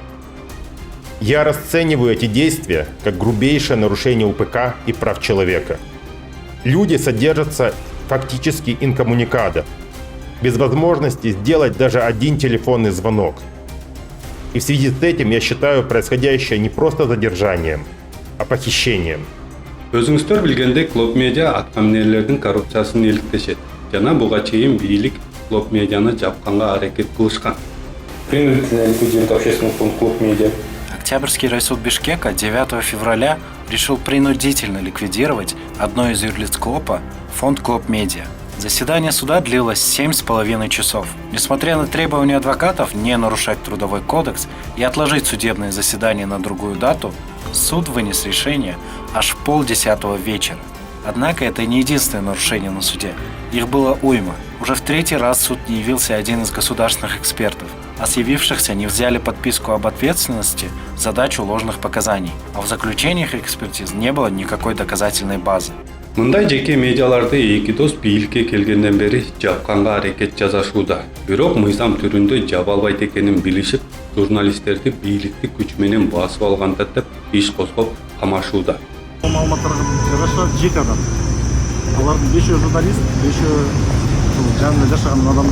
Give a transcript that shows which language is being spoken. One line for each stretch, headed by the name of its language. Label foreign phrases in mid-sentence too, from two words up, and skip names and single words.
Russian: Я расцениваю эти действия как грубейшее нарушение УПК и прав человека. Люди содержатся фактически инкоммуникадо, без возможности сделать даже один телефонный звонок. И в связи с этим я считаю происходящее не просто задержанием, а похищением.
Kyrgyz: Өзүңүздөр билгендей Клоп медиа аткаминерлердин коррупциясын иликтешет жана буга чейин бийлик Клоп медианы жапканга аракет кылышкан.
Russian: Принудительная ликвидировать общественный фонд Клоп медиа. Октябрьский райсуд Бишкека 9 февраля решил принудительно ликвидировать одно из юрлиц Клопа, фонд Клоп медиа. Заседание суда длилось 7,5 часов. Несмотря на требования адвокатов не нарушать трудовой кодекс и отложить судебное заседание на другую дату, суд вынес решение аж в 9:30 вечера. Однако это не единственное нарушение на суде. Их было уйма. Уже в 3-й раз в суд не явился один из государственных экспертов, а с явившихся не взяли подписку об ответственности за дачу ложных показаний, а в заключениях экспертиз не было никакой доказательной базы.
Kyrgyz: Мындай жеке медиаларды эки дос бийликке келгенден бери жапканга аракет жасашууда. Бирок мыйзам түрүндө жаба албайт экенин билишип, журналисттерди бийликти күч менен басып алганда деп иш козгоп камашууда. Маалыматтарга жараша 7 адам. Алардын 5 журналист, 5 жанында жашаган адамдар.